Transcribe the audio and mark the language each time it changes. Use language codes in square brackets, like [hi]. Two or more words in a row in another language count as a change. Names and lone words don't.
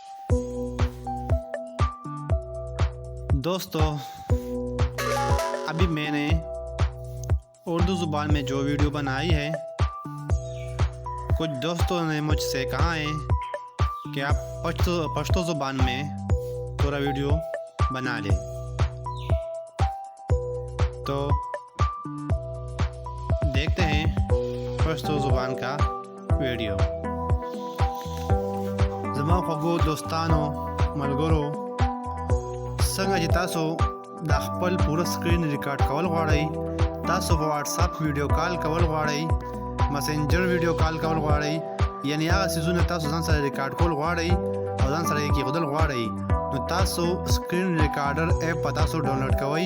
[ur] دوستوں، ابھی میں نے اردو زبان میں جو ویڈیو بنائی ہے، کچھ دوستوں نے مجھ سے کہا ہے کہ آپ پشتو زبان میں پورا ویڈیو بنا لیں. تو دیکھتے ہیں پشتو زبان کا ویڈیو. [ps] زما خوږو دوستانو ملګرو څنګه چې تاسو د خپل پوره [en] سکرین ریکارډ [ps] کول غواړئ، تاسو [en] واتساپ ویډیو کال [ps] کول غواړئ، [en] مسنجر ویډیو کال [ps] کول غواړئ، یعنی هغه څیزونه تاسو ځان سره ریکارډ کول غواړئ او ځان سره یې کېښودل غواړئ، نو تاسو [en] سکرین ریکارډر اپ [ps] په تاسو ډاونلوډ کوئ.